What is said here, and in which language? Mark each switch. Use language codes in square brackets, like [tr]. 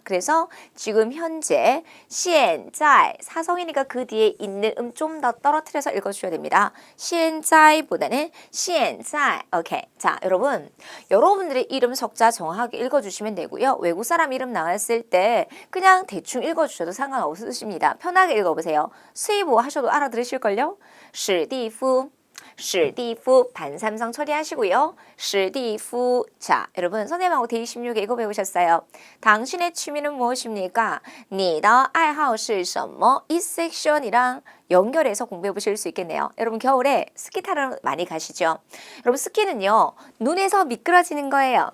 [ko] 그래서 지금 현재 现在 사성이니까 그 뒤에 있는 좀 더 떨어뜨려서 읽어주셔야 됩니다. 现在보다는 现在. 오케이. 자, 여러분들의 이름 석자 정확하게 읽어주시면 되고요. 외국 사람 이름 나왔을 때 그냥 대충 읽어주셔도 상관없으십니다. 편하게 읽어보세요. 수의보 하셔도 알아들으실걸요? 史蒂夫, 史蒂夫 반삼성 처리하시고요. [zh] 史蒂夫. [ko] 자, 여러분 선생님하고 제26에 이거 배우셨어요. 당신의 취미는 무엇입니까? [zh] 你的爱好是什么? [ko] 이 섹션이랑 연결해서 공부해 보실 수 있겠네요. 여러분 겨울에 스키 타러 많이 가시죠? 여러분 스키는요 눈에서 미끄러지는 거예요.